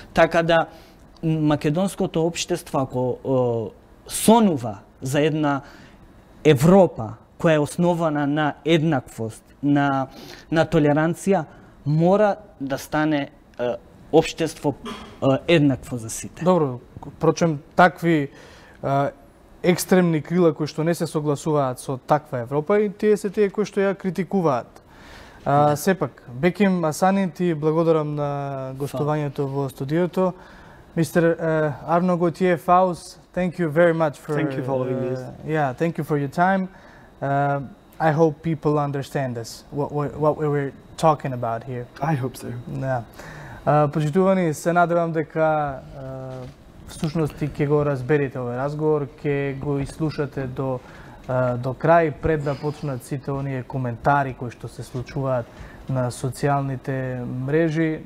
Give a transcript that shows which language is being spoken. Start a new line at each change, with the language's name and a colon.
Macedonian: Така да македонското општество, ако сонува за една Европа која е основана на еднаквост, на толеранција, мора да стане општество еднакво за сите. Добро, впрочем, такви екстремни крила кои што не се согласуваат со таква Европа и тие се тие кои што ја критикуваат. Сепак, Беким Асани, ти благодарам на гостувањето во студиото.
English: Mr. Arnaud Gauthier Faust, thank you very much for Thank you for having me. Yeah, thank you for your time. I hope people understand us, what we were talking about here. I hope so.
Macedonian: Да. Почитувани, се надевам дека всушност и ќе го разберете овој разговор, ќе го изслушате до крај пред да почнат сите оние коментари кои што се случуваат на социјалните мрежи.